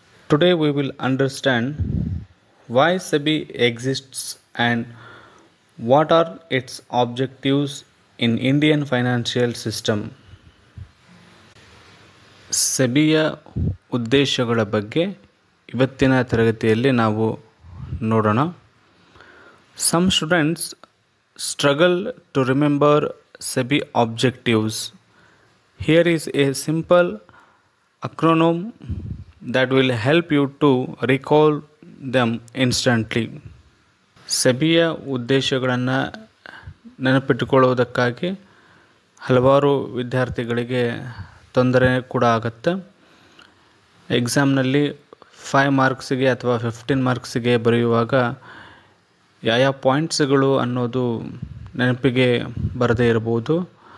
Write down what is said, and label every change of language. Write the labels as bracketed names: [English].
[English] Today we will understand why SEBI exists and what are its objectives in Indian financial system. [Kannada] ಸೆಬಿಯ ಉದ್ದೇಶಗಳ ಬಗ್ಗೆ ಇವತ್ತಿನ ತರಗತಿಯಲ್ಲಿ ನಾವು ನೋಡೋಣ. [English] Some students struggle to remember SEBI objectives. Here is a simple acronym that will help you to recall them instantly. [Kannada] ಸೆಬಿಯ ಉದ್ದೇಶಗಳನ್ನು ನೆನಪಿಟ್ಟುಕೊಳ್ಳುವುದಕ್ಕಾಗಿ ಹಲವಾರು ವಿದ್ಯಾರ್ಥಿಗಳಿಗೆ ತೊಂದರೆ ಕೂಡ ಆಗುತ್ತೆ. ಎಕ್ಸಾಮ್ನಲ್ಲಿ 5 ಮಾರ್ಕ್ಸಿಗೆ ಅಥವಾ 15 ಮಾರ್ಕ್ಸಿಗೆ ಬರೆಯುವಾಗ ಯಾವ ಪಾಯಿಂಟ್ಸ್ಗಳು ಅನ್ನೋದು ನೆನಪಿಗೆ ಬರದೇ ಇರಬಹುದು.